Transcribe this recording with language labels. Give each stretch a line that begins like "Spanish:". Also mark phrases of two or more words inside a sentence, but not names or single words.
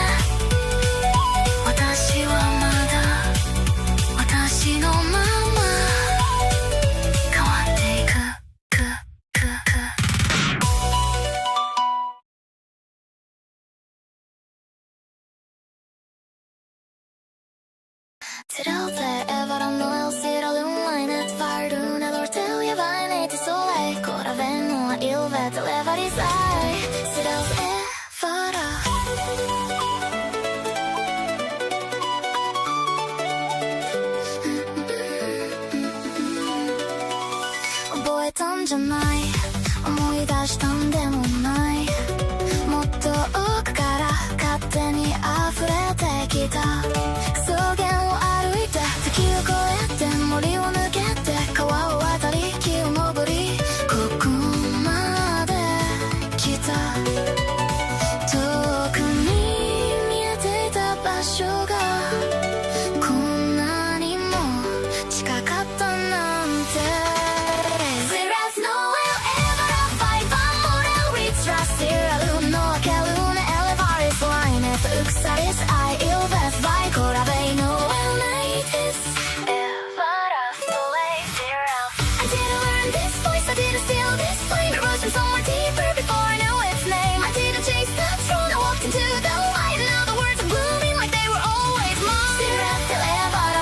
Japanese: 私はまだ私のまま変わっていく Zirelth, Aevara, no Zirelth, Lineth, Volune, Orthelia, Vireth, Soleil, Coraveno, Ilvet, Levaris, Zirelth, Aevara. 覚えたんじゃない思い出したんでもないもっと奥から勝手に溢れてきた草原を歩いて時を越えて森を抜けて川を渡り木を登りここまで来た遠くに見えていた場所がこんなにも近かったなんて Vireth, no Aevara, Vaerith, Zirelth, no Kaelith, Elevaris, Lineth, Xyraen, Ilvet, Coraveno, no Velnor, Aevara, Soleil, Zirelth.
English: I didn't learn this voice, I didn't steal this flame. It rose from somewhere deeper before I knew its name. I didn't chase the throne, I walked into the light. And now the words are blooming like they were always mine. Zirelth,